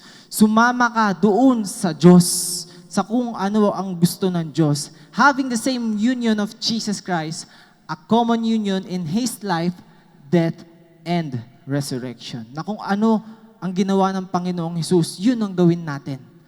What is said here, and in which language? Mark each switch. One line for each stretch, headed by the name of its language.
Filipino: Sumama ka doon sa Diyos, sa kung ano ang gusto ng Diyos.
English: Having the same union of Jesus Christ, a common union in His life, death, and resurrection.
Filipino: Na kung ano ang ginawa ng Panginoong Hesus, yun ang gawin natin.